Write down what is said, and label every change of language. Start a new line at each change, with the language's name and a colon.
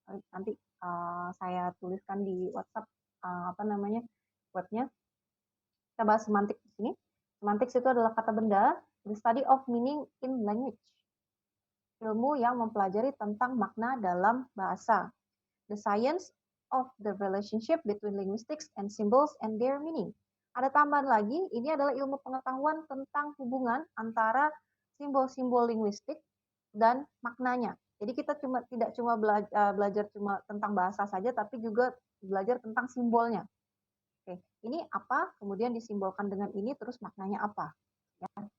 Indonesian: Nanti saya tuliskan di WhatsApp webnya. Kita bahas semantik di sini. Semantik itu adalah kata benda,
English: the study of meaning in language.
Indonesian: Ilmu yang mempelajari tentang makna dalam bahasa.
English: The science of the relationship between linguistics and symbols and their meaning.
Indonesian: Ada tambahan lagi, ini adalah ilmu pengetahuan tentang hubungan antara simbol-simbol linguistik dan maknanya. Jadi kita tidak cuma belajar cuma tentang bahasa saja, tapi juga belajar tentang simbolnya. Oke, ini apa, kemudian disimbolkan dengan ini, terus maknanya apa. Ya.